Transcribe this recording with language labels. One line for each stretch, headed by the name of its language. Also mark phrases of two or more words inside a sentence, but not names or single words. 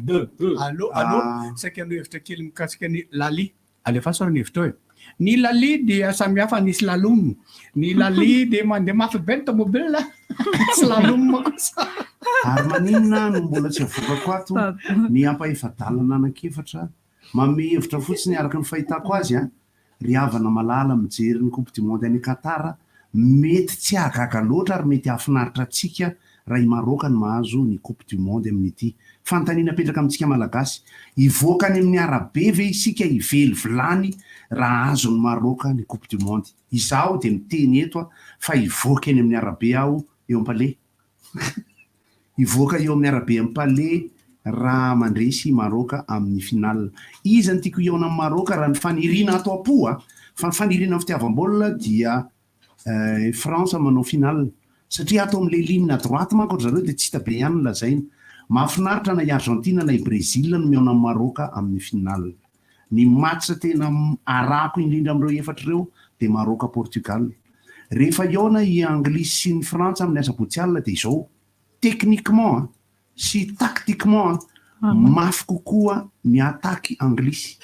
Malagasy: Allô saika no hevitra kely mikasika ny Lali alefa ny hevitra hoe ny Lali dia samihafa ny slalom. Ny Lali dia mandeha mafy be ny tomobile slalom kosa. Ary maninona no mbola tsy avokako ato ny ampaefadalana anankiefatra manome hevitra fotsiny araka ny fahitako azy ry havana malala mijery ny
French: coupe du monde
Malagasy: any Qatar mety tsy ahagaga loatra ary mety hahafinaritra antsika raha i Maroka ny mahazo ny
French: coupe du monde
Malagasy: amin'ity fanontaniana petraka amintsika malagasy ivoaka any amin'ny arabe ve isika ively vilany raha azo ny Maroka ny coupe du monde. Izaho dia miteny eto fa ivoaka eny amin'ny arabe aho eo am-palais ivoaka eo amin'ny arabe amin'ny palais raha mandresy Maroka amin'ny finale. Izy ny tiako iona amin'ny Maroka raha ny faniriana ato am-po fa ny faniriana amin'ny fitiavam-baolina dia France manao finale satria ato amin'ilay
French: ligne à droite
Malagasy: manko zareo dia tsy hita be ihany lazaina. Mahafinaritra na i Argentina na i Brésil no miona amin'ny Maroka amin'ny finale. Ny match tena arako indrindra amin'ireo efatra ireo dia Maroka Portugal. Rehefa iona i Anglisy sy ny Frantsa amin'ny asabotsy alina dia izao techniquement sy tactiquement mafy kokoa ny attaque Anglisy.